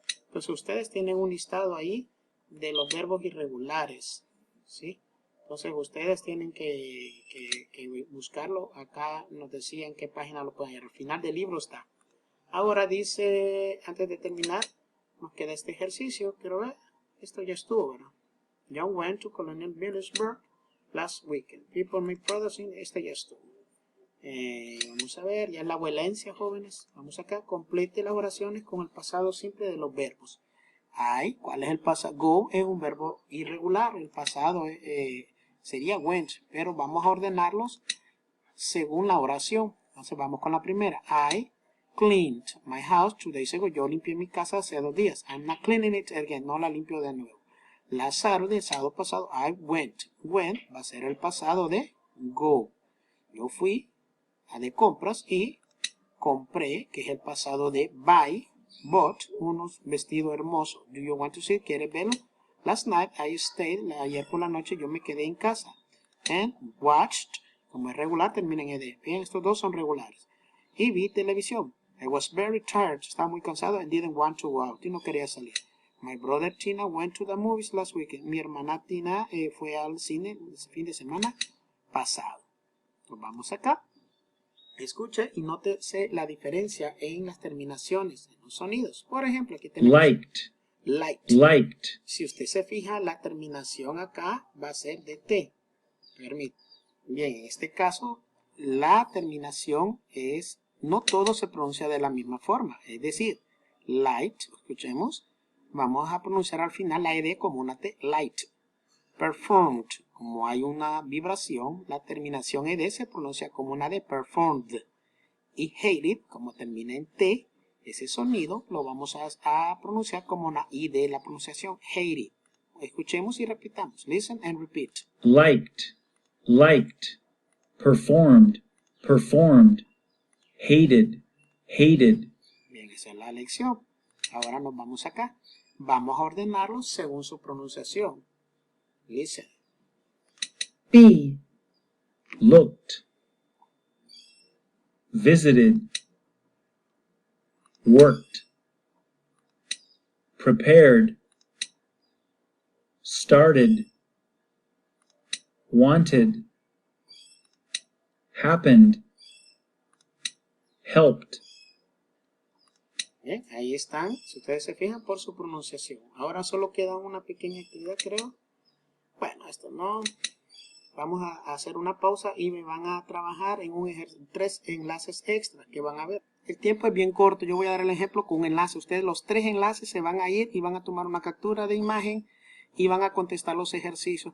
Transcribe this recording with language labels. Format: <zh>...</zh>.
<es>Entonces ustedes tienen un listado ahí de los verbos irregulares. ¿Sí? Entonces ustedes tienen que buscarlo. Acá nos decía en qué página lo pueden ver. Al final del libro está. Ahora dice, antes de terminar, nos queda este ejercicio. Quiero ver. Esto ya estuvo, ¿verdad?</es> <en>John went to Colonial Williamsburg last weekend. People make products in.</en> <es>Este ya estuvo. Vamos a ver, ya la violencia, jóvenes. Vamos acá, complete las oraciones con el pasado simple de los verbos. ¿Cuál es el pasado? Go es un verbo irregular. El pasado sería went, pero vamos a ordenarlos según la oración. Entonces vamos con la primera.</es> <en>I cleaned my house 2 days ago.</en> <es>Yo limpié mi casa hace 2 días.</es> <en>I'm not cleaning it again.</en> <es>No la limpio de nuevo.</es> <en>Last Saturday,</en> <es>el sábado pasado,</es> <en>I went.</en> <es>Went va a ser el pasado de go. Yo fui de compras y compré, que es el pasado de buy.</es> <en>Bought</en> <es>unos vestidos hermosos.</es> <en>Do you want to see?</en> <es>¿Quieres verlo?</es> <en>Last night I stayed.</en> <es>Ayer por la noche yo me quedé en casa.</es> <en>And watched.</en> <es>Como es regular, termina en ed. Bien, estos dos son regulares. Y vi televisión.</es> <en>I was very tired.</en> <es>Estaba muy cansado</es> <en>and didn't want to go out.</en> <es>Y no quería salir.</es> <en>My brother Tina went to the movies last weekend.</en> <es>Mi hermana Tina fue al cine el fin de semana pasado. Nos vamos acá. Escuche y nótese la diferencia en las terminaciones, en los sonidos. Por ejemplo, aquí tenemos</es> <en>liked, liked. liked,</en> <es>Si usted se fija, la terminación acá va a ser de T. Permítame. Bien, en este caso, la terminación es, no todo se pronuncia de la misma forma. Es decir, light, escuchemos, vamos a pronunciar al final la ed como una T, light. Performed, como hay una vibración, la terminación ed se pronuncia como una D, performed. Y hated, como termina en T, ese sonido lo vamos a pronunciar como una I de la pronunciación, hated. Escuchemos y repitamos.</es> <en>Listen and repeat. liked, liked, performed, performed, hated, hated.</en> <es>Bien, esa es la lección. Ahora nos vamos acá. Vamos a ordenarlos según su pronunciación.</es> <en>Listen. B, Looked, visited, worked, prepared, started, wanted, happened, helped.</en> <es>Bien, ahí están, si ustedes se fijan, por su pronunciación. Ahora solo queda una pequeña actividad, creo. Bueno, esto no. Vamos a hacer una pausa y me van a trabajar en 3 enlaces extra que van a ver. El tiempo es bien corto, yo voy a dar el ejemplo con un enlace. Ustedes los 3 enlaces se van a ir y van a tomar una captura de imagen y van a contestar los ejercicios.</es>